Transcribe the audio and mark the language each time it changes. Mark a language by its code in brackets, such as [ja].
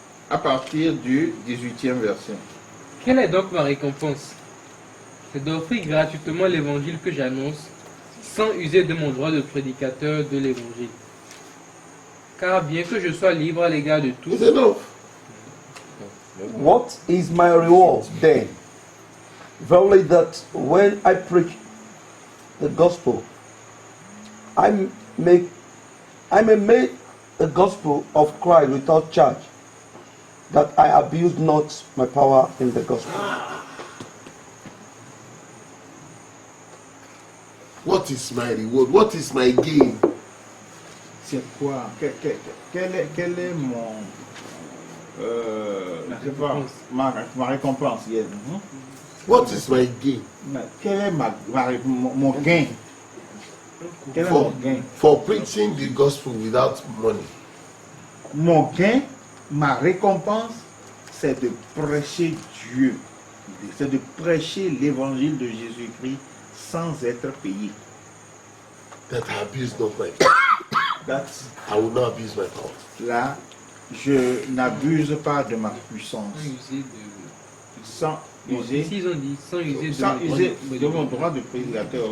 [fr] à partir du 18e verset. Quelle est donc ma récompense? C'est d'offrir gratuitement l'évangile que j'annonce, sans user de mon droit de prédicateur de l'évangile. Car bien que je sois libre à l'égard de tous, [en] It's enough. What is my reward then? Verily that when I preach the gospel, I may make the gospel of Christ without charge, that I abuse not my power in the gospel. What is my reward? What is my gain? [fr] C'est quoi? Quel est mon... je sais pas, ma récompense? [en] Yes. What is my gain? [fr] Quel est mon gain? Quel est mon gain? For preaching the gospel without money. Mon gain, ma récompense, c'est de prêcher Dieu. C'est de prêcher l'évangile de Jésus-Christ sans être payé. [en] That I abuse not my power. That's, I will not abuse my power. [fr] là, je n'abuse pas de ma puissance. Sans user, ici ils ont dit sans user sans de mon user droit de mon droit de prédicateur.